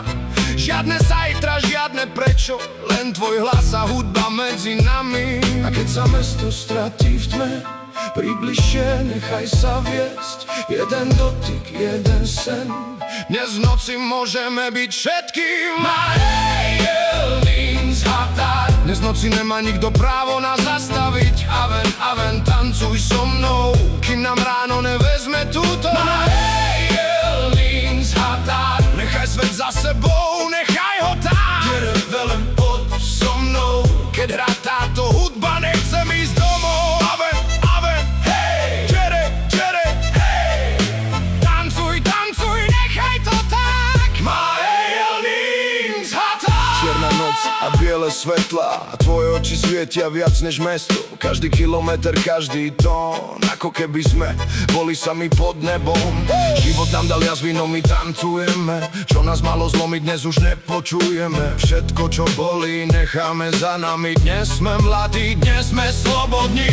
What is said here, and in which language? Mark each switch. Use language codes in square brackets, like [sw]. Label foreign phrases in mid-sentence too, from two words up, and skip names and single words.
[sk] Žiadne zajtra, žiadne prečo, len tvoj hlas a hudba medzi nami. A keď sa mesto stratí v tme, približšie nechaj sa viesť. Jeden dotyk, jeden sen, dnes v noci môžeme byť všetkým. [hu] Ma éjjel nincs határ. [sk] Dnes v noci nemá nikto právo nás zastaviť. Aven, aven, tancuj so mnou, kým nám ráno nevezme túto noc. [hu] Ma éjjel nincs határ. [sk] Nechaj svet za sebou, nechaj ho tam. [hu] Gyere velem, [sk] poď so mnou, keď hrá táto hudba, nechcem ísť domov. Aven, aven, hej, [hu] gyere, gyere, hej. [sk] Tancuj, tancuj, nechaj to tak. [hu] Ma éjjel nincs határ. [sk] Čierna noc a biele svetla, a tvoje oči svietia viac než mesto. Každý kilometr, každý tón, ako keby sme boli sami pod nebom. Život nám dal jazvy, no my tancujeme. Čo nás malo zlomiť, dnes už nepočujeme. Všetko, čo bolí, necháme za nami. Dnes sme mladí, dnes sme slobodní.